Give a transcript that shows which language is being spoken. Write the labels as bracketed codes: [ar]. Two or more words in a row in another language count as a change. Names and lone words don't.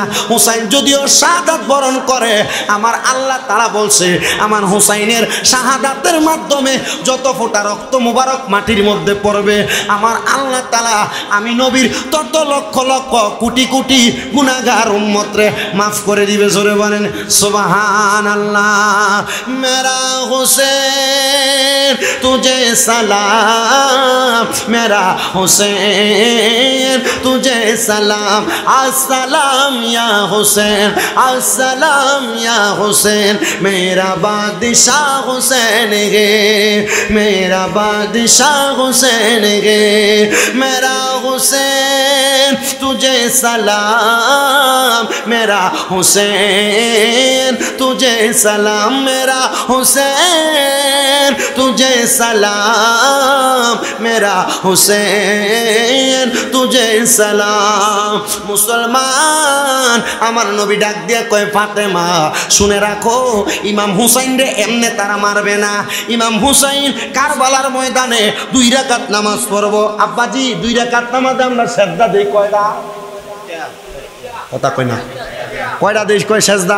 [bn] হুসাইন যদিও শাহাদাত বরণ করে, আমার [ar] الله تعالى [bn] বলছে আমার হুসাইনের শাহাদাতের মাধ্যমে যত ফোঁটা রক্ত মুবারক মাটির মধ্যে পড়বে, আমার [ar] الله تعالى [bn] আমি নবীর তত লক্ষ লক্ষ কোটি কোটি গুনাহগার উম্মতরে মাফ করে দিবে। জোরে বলেন সুবহানাল্লাহ। [hi] मेरा हुसैन तुझे सलाम, मेरा हुसैन तुझे सलाम, अस्सलाम या हुसैन, अस्सलाम या हुसैन, मेरा बादशाह हुसैन गे, मेरा बादशाह हुसैन गे, मेरा हुसैन तुझे सलाम, मेरा हुसैन तुझे सलाम, मेरा हुसैन तुझे सलाम, मेरा हुसैन तुझे सलाम। [bn] मुसलमान, আমার নবী ডাক দিয়া কয়, ফাতেমা শুনে রাখো, ইমাম হুসাইন রে এমনে তারা মারবে না। ইমাম হুসাইন কারবালার ময়দানে 2 রাকাত নামাজ পড়বো। আব্বাজি 2 রাকাত নামাজে আমরা সেজদা দেই কয়টা? কথা কয় না, কয়টা দেশ কয় সেজদা?